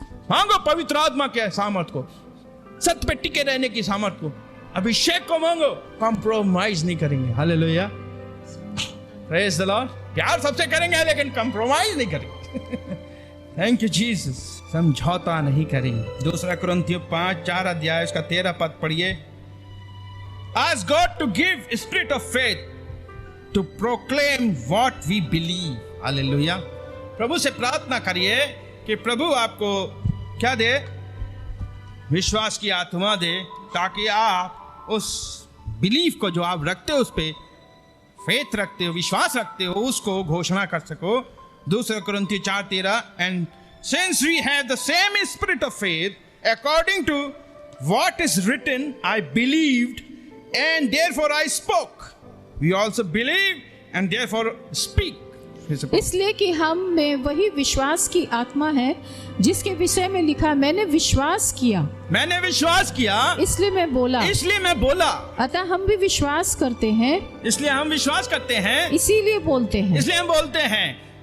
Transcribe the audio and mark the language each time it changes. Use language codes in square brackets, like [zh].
[hi] मांगो पवित्र आत्मा के सामर्थ को, सत्य पे टिके रहने की सामर्थ को, अभिषेक को मांगो, कंप्रोमाइज नहीं करेंगे। हालेलुया। [en] Praise the Lord. [hi] प्यार सबसे करेंगे लेकिन कंप्रोमाइज नहीं करेंगे। [en] Thank you Jesus. [hi] समझौता नहीं करेंगे। 2 कुरिन्थियों 5-4 अध्याय उसका 13 पद पढ़िए। [en] Ask God to give spirit of faith to proclaim what we believe. [hi] Hallelujah. प्रभु से प्रार्थना करिए कि प्रभु आपको क्या दे? विश्वास की आत्मा दे, ताकि आप उस बिलीफ को जो आप रखते हो, उस पे फेथ रखते हो, विश्वास रखते हो, उसको घोषणा कर सको, [en] 2 Corinthians 4:13, and since we have the same spirit of faith, according to what is written, I believed and therefore I spoke. We also believe and therefore speak. [hi] इसलिए कि हम में वही विश्वास की आत्मा है जिसके विषय में लिखा, मैंने विश्वास किया, मैंने विश्वास किया, इसलिए मैं बोला, इसलिए मैं बोला। अतः हम भी विश्वास करते हैं, इसलिए हम विश्वास करते हैं, इसीलिए बोलते हैं। इसलिए हम बोलते हैं।